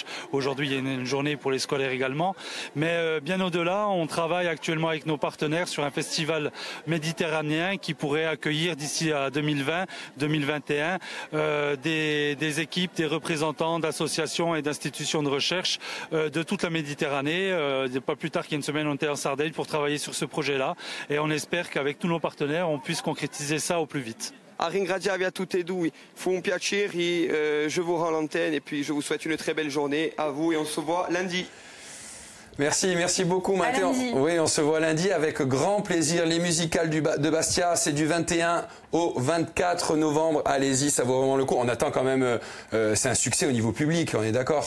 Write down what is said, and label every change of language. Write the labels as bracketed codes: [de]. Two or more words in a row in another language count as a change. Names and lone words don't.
[fr] Aujourd'hui, il y a une journée pour les scolaires également. Mais bien au-delà, on travaille actuellement avec nos partenaires sur un festival méditerranéen qui pourrait accueillir d'ici à 2020-2021 des équipes, des représentants d'associations et d'institutions de recherche de toute la Méditerranée. Pas plus tard qu'il y a une semaine, on était en Sardaigne pour travailler sur ce projet-là. Et on espère qu'avec tous nos partenaires, on puisse concrétiser ça au plus vite. [it] A ringraziarvi a tutti e due, fu un piacere, [fr] je vous rends l'antenne et puis je vous souhaite une très belle journée à vous et on se voit lundi. Merci beaucoup Mathéo. Oui, on se voit lundi avec grand plaisir. Les musicales de Bastia, c'est du 21 au 24 novembre. Allez-y, ça vaut vraiment le coup. On attend quand même, c'est un succès au niveau public, on est d'accord?